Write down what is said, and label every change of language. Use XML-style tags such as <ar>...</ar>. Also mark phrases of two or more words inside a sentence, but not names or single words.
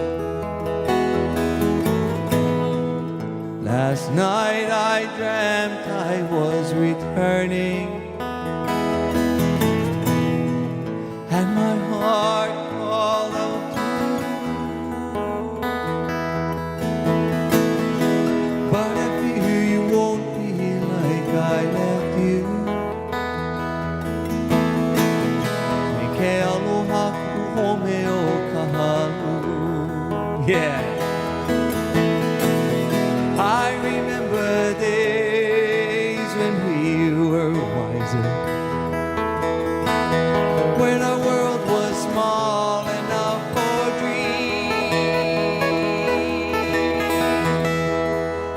<en>Last night I dreamt I was returning, and my heart called out to you. But I fear you won't be like I left you.</en> <haw>Ke aloha ku home o kahalu.</haw> <en>Yeah. I remember days when we were wiser, when our world was small enough for dreams.</en>